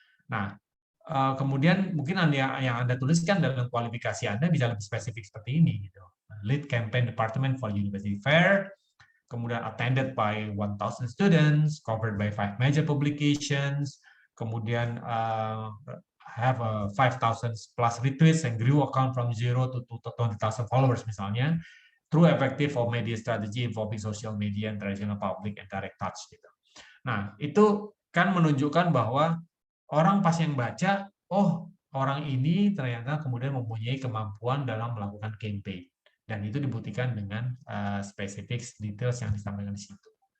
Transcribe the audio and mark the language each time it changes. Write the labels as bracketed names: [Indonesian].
[Indonesian] Nah, kemudian mungkin yang Anda tuliskan dalam kualifikasi Anda bisa lebih spesifik seperti ini. Gitu. [English] Lead campaign department for university fair, kemudian attended by 1,000 students, covered by 5 major publications, kemudian have 5,000 plus retweets and grew account from 0 to 20,000 followers misalnya, through effective for media strategy involving social media and traditional public and direct touch gitu. [Indonesian] Nah, itu kan menunjukkan bahwa orang pas yang baca, orang ini ternyata kemudian mempunyai kemampuan dalam melakukan campaign, dan itu dibuktikan dengan spesifik details yang disampaikan di situ.